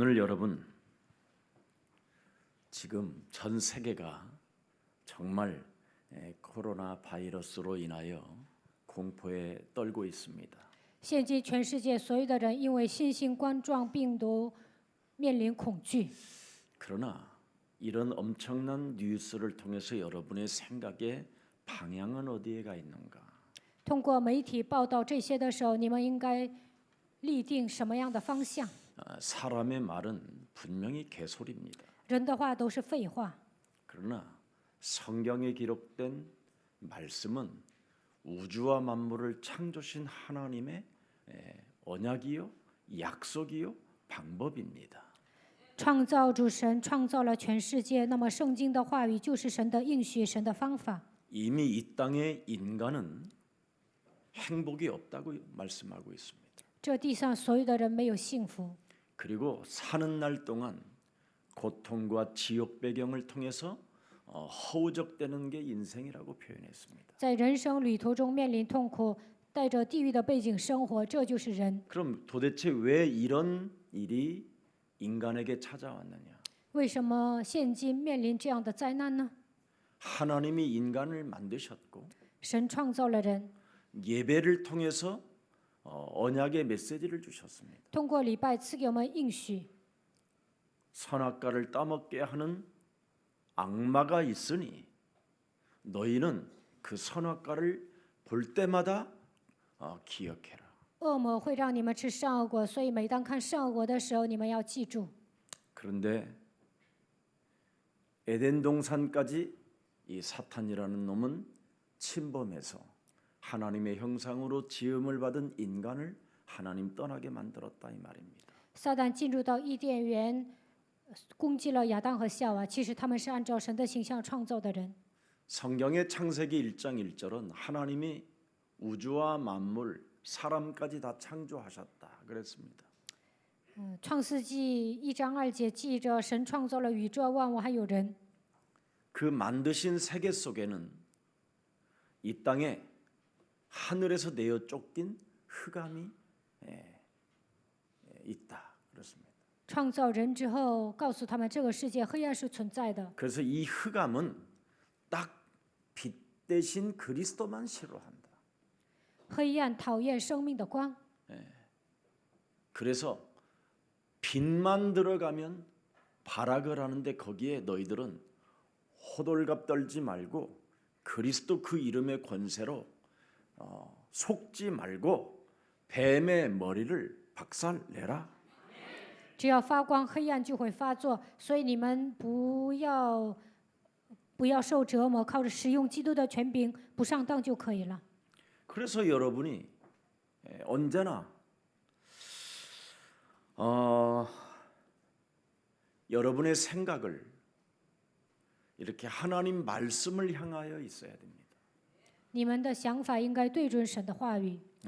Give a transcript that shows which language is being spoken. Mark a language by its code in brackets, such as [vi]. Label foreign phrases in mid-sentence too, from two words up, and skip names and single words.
[ko] 여러분, 지금 전 세계가 정말 코로나 바이러스로 인하여 공포에 떨고 있습니다. [zh] 现今全世界所有的人因为新型冠状病毒面临恐惧。 [ko] 그러나 이런 엄청난 뉴스를 통해서 여러분의 생각의 방향은 어디에 가 있는가? [zh] 通过媒体报道这些的时候，你们应该立定什么样的方向？ [ko] 사람의 말은 분명히 개소리입니다. [zh] 人的话都是废话， [ko] 그러나 성경에 기록된 말씀은 우주와 만물을 창조신 하나님의 언약이요, 약속이요, 방법입니다. [zh] 创造主神创造了全世界，那么圣经的话语就是神的应许，神的方法。 [ko] 이미 이 땅의 인간은 행복이 없다고 말씀하고 있습니다. [zh] 这地上所有的人没有幸福， [ko] 그리고 사는 날 동안 고통과 지옥 배경을 통해서 허우적대는 게 인생이라고 표현했습니다. [zh] 在人生旅途中面临痛苦，带着地狱的背景生活，这就是人。 [ko] 그럼 도대체 왜 이런 일이 인간에게 찾아왔느냐? [zh] 为什么现今面临这样的灾难呢？ [ko] 하나님이 인간을 만드셨고 [zh] 神创造了人， [ko] 예배를 통해서 언약의 메시지를 주셨습니다. [zh] 通过礼拜赐给我们应许。 [ko] 선악과를 따먹게 하는 악마가 있으니 너희는 그 선악과를 볼 때마다 기억해라. [zh] 恶魔会让你们吃善恶果，所以每当看善恶果的时候，你们要记住。 [ko] 그런데 에덴 동산까지 이 사탄이라는 놈은 침범해서 하나님의 형상으로 지음을 받은 인간을 하나님 떠나게 만들었다 이 말입니다. [zh] 撒旦进入到伊甸园，攻击了亚当和夏娃。其实他们是按照神的形象创造的人。 [ko] 성경의 창세기 1장 1절은 하나님이 우주와 만물, 사람까지 다 창조하셨다 그랬습니다. [zh] 创世纪1章2节记着，神创造了宇宙万物还有人。 [ko] 그 만드신 세계 속에는 이 땅에 하늘에서 내어 쫓긴 흑암이 있다 그렇습니다. [zh] 创造人之后，告诉他们这个世界黑暗是存在的。 [ko] 그래서 이 흑암은 딱 빛 대신 그리스도만 싫어한다. [zh] 黑暗讨厌生命的光， [ko] 그래서 빛만 들어가면 발악을 하는데 거기에 너희들은 호들갑 떨지 말고 그리스도 그 이름의 권세로 속지 말고 뱀의 머리를 박살내라. [zh] 只要发光，黑暗就会发作。所以你们不要受折磨，靠着使用基督的权柄，不上当就可以了。 [ko] 그래서 여러분이 언제나 여러분의 생각을 이렇게 하나님 말씀을 향하여 있어야 됩니다. [zh] 你们的想法应该对准神的话语。